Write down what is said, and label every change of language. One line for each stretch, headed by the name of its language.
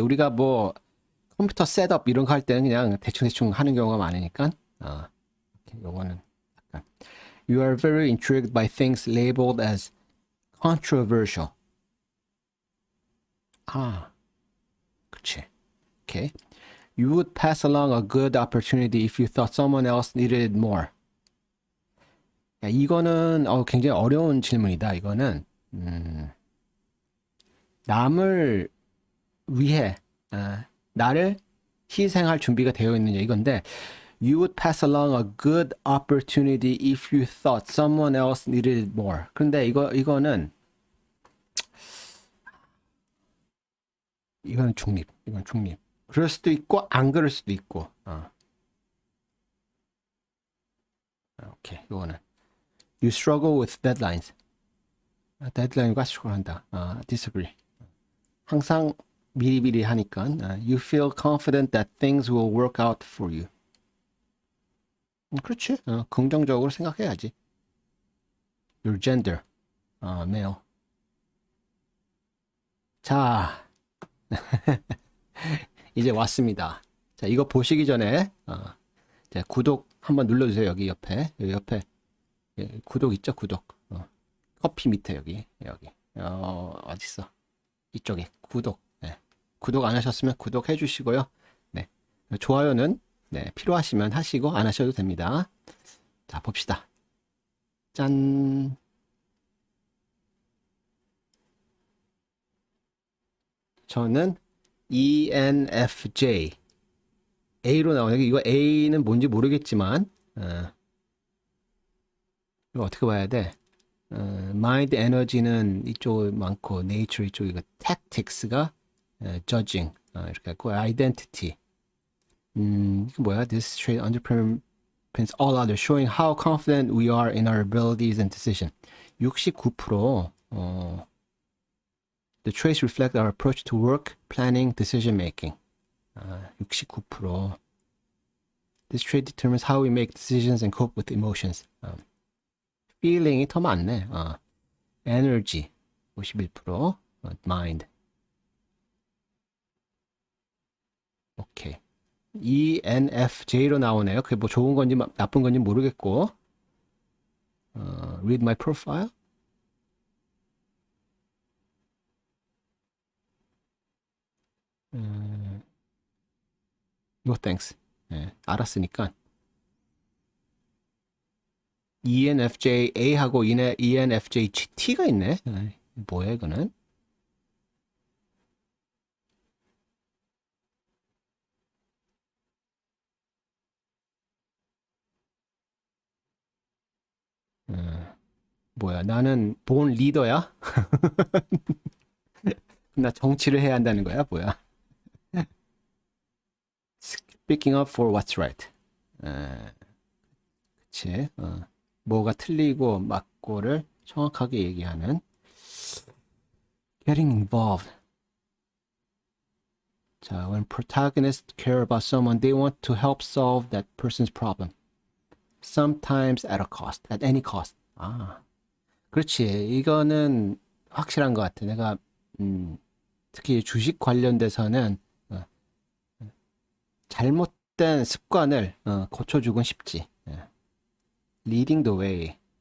Korean: 우리가 뭐 컴퓨터 셋업 이런 거 할 때는 그냥 대충 하는 경우가 많으니까. 요거는 약간.
English: You are very intrigued by things labeled as controversial.
Korean: 아, 그치.
English: Okay. You would pass along a good opportunity if you thought someone else needed it more.
Korean: 야, 이거는 굉장히 어려운 질문이다. 이거는 남을 위해 나를 희생할 준비가 되어 있느냐 이건데
English: You would pass along a good opportunity if you thought someone else needed it more.
Korean: 그런데 이거는 중립. 이건 중립. 그럴 수도 있고 안 그럴 수도 있고. 오케이. 이거는
English: You struggle with deadlines.
Korean: 데드라인과 스트러글한다.
English: disagree.
Korean: 항상 미리미리 하니까
English: You feel confident that things will work out for you.
Korean: 그렇지. 긍정적으로 생각해야지.
English: Your gender. male.
Korean: 자, 이제 왔습니다. 자, 이거 보시기 전에 자, 구독 한번 눌러주세요. 여기 옆에 구독 있죠? 구독. 커피 밑에 여기 어딨어? 이쪽에 구독. 네. 구독 안 하셨으면 구독해 주시고요. 네. 좋아요는 필요하시면 하시고 안 하셔도 됩니다. 자, 봅시다. 짠. 저는 ENFJ. A로 나오네요. 이거 A는 뭔지 모르겠지만, 이거 어떻게 봐야 돼? 마인드 에너지는 이쪽 많고, 네이처 이쪽이고, tactics가 judging 이렇게 했고, identity. 이거 뭐야?
English: This trait underpins all others, showing how confident we are in our abilities and decision. 69%. The traits reflect our approach to work, planning, decision making. 69%. This trait determines how we make decisions and cope with emotions.
Korean: feeling이 더 많네.
English: energy 51%. mind.
Korean: 오케이. ENFJ로 나오네요. 그게 뭐 좋은 건지 나쁜 건지 모르겠고.
English: read my profile. No thanks.
Korean: 알았으니까. ENFJA하고 ENFJT가 있네. 뭐야 이거는? 뭐야? 나는 본 리더야? 나 정치를 해야 한다는 거야? 뭐야?
English: Speaking up for what's right.
Korean: 그치? 뭐가 틀리고 맞고를 정확하게 얘기하는.
English: Getting involved. 자, when protagonists care about someone, they want to help solve that person's problem. Sometimes at a cost, at any cost.
Korean: 그렇지. 이거는 확실한 것 같아. 내가 특히 주식 관련돼서는 잘못된 습관을 고쳐주곤 싶지.
English: Leading the way.